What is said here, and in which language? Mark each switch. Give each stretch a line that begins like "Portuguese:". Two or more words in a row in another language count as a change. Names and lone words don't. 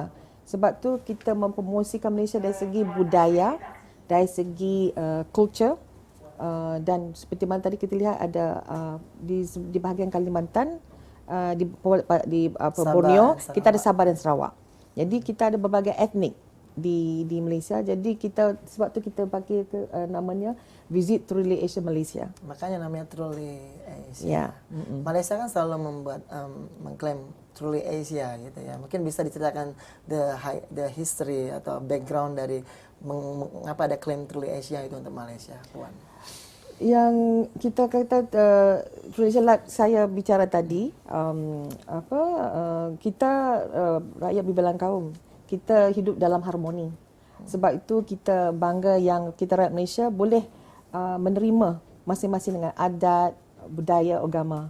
Malay: Sebab tu kita mempromosikan Malaysia dari segi budaya, dari segi culture dan seperti mana tadi kita lihat ada di bahagian Kalimantan, di Borneo, kita ada Sabah dan Sarawak. Jadi kita ada berbagai etnik di Malaysia. Jadi kita sebab tu kita pakai namanya Visit Truly Asia Malaysia. Makanya namanya Truly Asia. Ya.
Indonesian: Malaysia kan selalu membuat mengklaim Truly Asia gitu ya. Mungkin bisa diceritakan
English: the history
Indonesian: atau background dari mengapa ada klaim Truly Asia itu untuk Malaysia, Puan.
Malay: Yang kita kata saya bicara tadi kita rakyat berbelang kaum, kita hidup dalam harmoni. Sebab itu kita bangga yang kita rakyat Malaysia boleh menerima masing-masing dengan adat, budaya, agama.